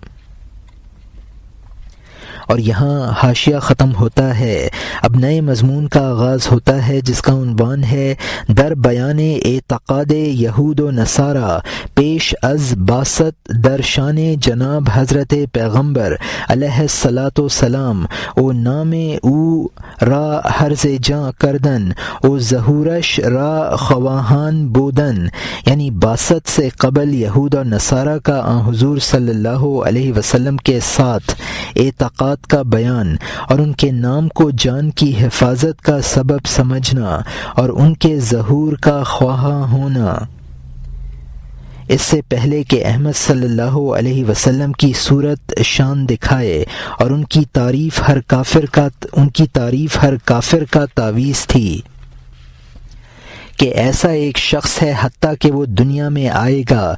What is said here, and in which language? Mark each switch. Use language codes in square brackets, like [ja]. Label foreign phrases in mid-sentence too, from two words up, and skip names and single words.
[ur] اور یہاں حاشیہ ختم ہوتا ہے، اب نئے مضمون کا آغاز ہوتا ہے جس کا عنوان ہے [fa] در بیان اعتقاد یہود و نصارہ پیش از باسط در شان جناب حضرت پیغمبر [ar] علیہ الصلاۃ والسلام [fa] او نام او را حرز جاں کردن او ظہورش را خواہان بودن، [ur] یعنی باسط سے قبل یہود اور نصارہ کا حضور [ar] صلی اللہ علیہ وسلم [ur] کے ساتھ اعتقاد کا بیان اور ان کے نام کو جان کی حفاظت کا سبب سمجھنا اور ان کے ظہور کا خواہاں ہونا۔ اس سے پہلے کہ احمد [ar] صلی اللہ علیہ وسلم [ur] کی صورت شان دکھائے، اور ان کی تعریف ہر کافر کا تعویذ تھی کہ ایسا ایک شخص ہے حتیٰ کہ وہ دنیا میں آئے گا۔